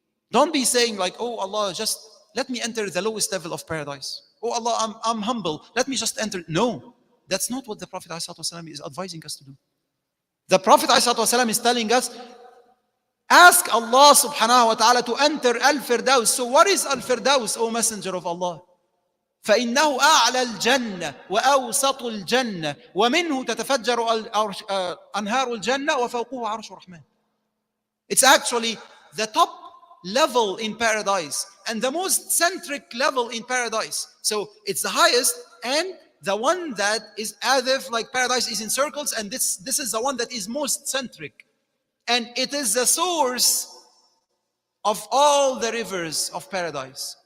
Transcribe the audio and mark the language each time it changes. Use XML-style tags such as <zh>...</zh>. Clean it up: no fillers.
<en>Don't be saying like, oh Allah, just let me enter the lowest level of paradise. Oh Allah, I'm humble, let me just enter. No, that's not what the Prophet ﷺ is advising us to do. The Prophet ﷺ is telling us, ask Allah subhanahu wa ta'ala to enter Al-Firdaus. So what is Al-Firdaus, O Messenger of Allah?</en> <ar>فإنه أعلى الجنة وأوسط الجنة ومنه تتفجر أنهار الجنة وفوقه عرش الرحمن.</ar> <en>It's actually the top level in paradise and the most centric level in paradise. So it's the highest and the one that is as if like paradise is in circles, and this is the one that is most centric. And it is the source of all the rivers of paradise.</en>